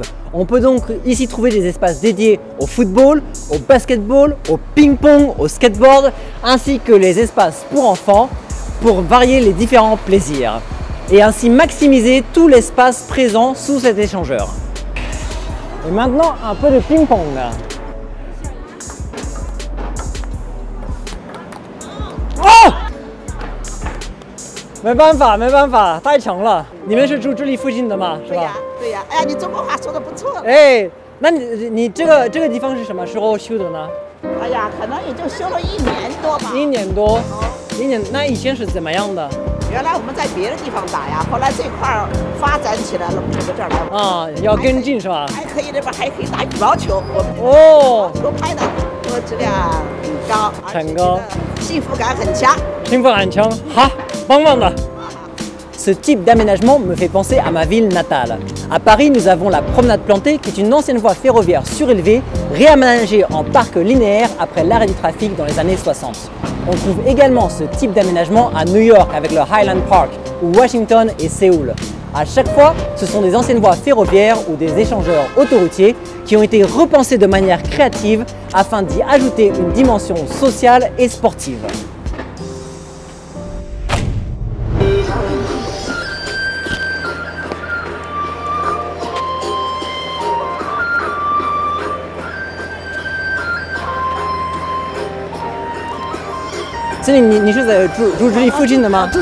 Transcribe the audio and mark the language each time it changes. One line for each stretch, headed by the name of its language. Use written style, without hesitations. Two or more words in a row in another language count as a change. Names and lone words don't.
French: On peut donc ici trouver des espaces dédiés au football, au basketball, au ping-pong, au skateboard, ainsi que les espaces pour enfants pour varier les différents plaisirs. Et ainsi maximiser tout l'espace présent sous cet échangeur. Et maintenant, un peu de ping-pong. Oh!
Chinese: 没办法，太强了。你们是住这里附近的吗？是吧？对呀。哎呀，你中国话说的不错。哎，那你这个地方是什么时候修的呢？哎呀，可能也就修了1年多吧。1 年多。1年，那以前是怎么样的？原来我们在别的地方打呀，后来这块儿发展起来了，我们就到这儿来。啊，要跟进是吧？还可以这边还可以打羽毛球，我们哦，球拍的，质量很高，很高，幸福感很强。幸福感很强，好，棒棒的。
French: Ce type d'aménagement me fait penser à ma ville natale. À Paris, nous avons la promenade plantée qui est une ancienne voie ferroviaire surélevée, réaménagée en parc linéaire après l'arrêt du trafic dans les années 60. On trouve également ce type d'aménagement à New York avec le Highland Park, ou Washington et Séoul. À chaque fois, ce sont des anciennes voies ferroviaires ou des échangeurs autoroutiers qui ont été repensés de manière créative afin d'y ajouter une dimension sociale et sportive.
Chinese: 这里你是在住这里附近的吗？